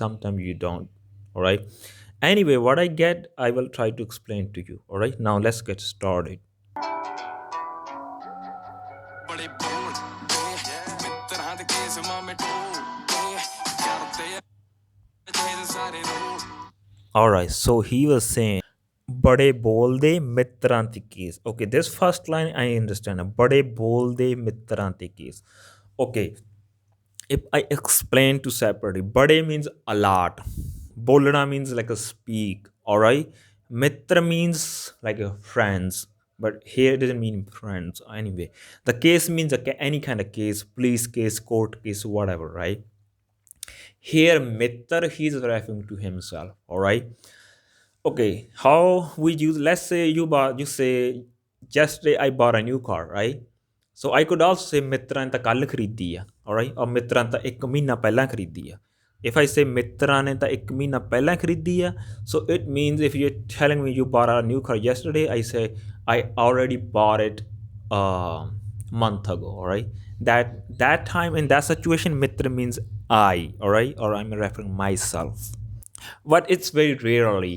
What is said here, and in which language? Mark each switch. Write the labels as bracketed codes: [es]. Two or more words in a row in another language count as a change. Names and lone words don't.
[en] Sometimes you don't, all right? Anyway, what I get, I will try to explain to you, all right? Now let's get started. All right, so he was saying, [pa] ਬੜੇ ਬੋਲ ਦੇ ਮਿੱਤਰਾਂ ਦੀ ਕੇਸ. [en] Okay, this first line I understand. [pa] ਬੜੇ ਬੋਲ ਦੇ ਮਿੱਤਰਾਂ ਦੀ ਕੇਸ. [en] Okay, if I explain to separately, bade means a lot. Bolna means like a speak. All right. Mitra means like a friends, but here it doesn't mean friends. Anyway, the case means any kind of case, police case, court case, whatever. Right. Here, Mitra, he's referring to himself. All right. Okay, how we use, let's say you say yesterday I bought a new car, right? So I could also say [pa] ਮਿੱਤਰਾਂ ਨੇ ਤਾਂ ਕੱਲ ਖਰੀਦੀ ਆ, [en] alright, or [pa] ਮਿੱਤਰਾਂ ਨੇ ਤਾਂ 1 ਮਹੀਨਾ ਪਹਿਲਾਂ ਖਰੀਦੀ ਆ. [en] If I say [pa] ਮਿੱਤਰਾਂ ਨੇ ਤਾਂ 1 ਮਹੀਨਾ ਪਹਿਲਾਂ ਖਰੀਦੀ ਆ, [en] so it means if you're telling me you bought a new car yesterday, I say I already bought it a month ago, alright? That time in that situation, mitra means I, alright, or I'm referring myself, but it's very rarely.